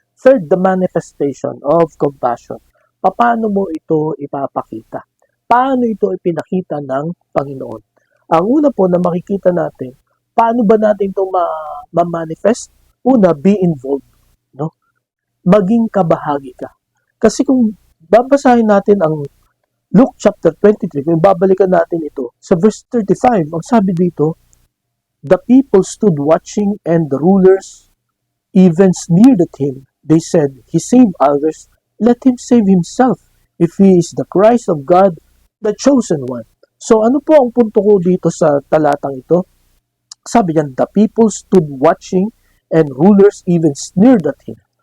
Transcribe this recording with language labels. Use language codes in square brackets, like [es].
[en] Third, the manifestation of compassion. [tl] Paano mo ito ipapakita? Paano ito ipinakita ng Panginoon? Ang una po na makikita natin, paano ba natin ito ma-manifest? Una, [en] be involved. [tl] No? Maging kabahagi ka. Kasi kung babasahin natin ang Luke chapter 23, kung babalikan natin ito, sa verse 35, ang sabi dito, [en] the people stood watching and the rulers even sneered at him. They said, he saved others, let him save himself if he is the Christ of God, the chosen one. [tl] So ano po ang punto ko dito sa talatang ito? Sabi niyan, [en] the people stood watching and rulers even sneered at him.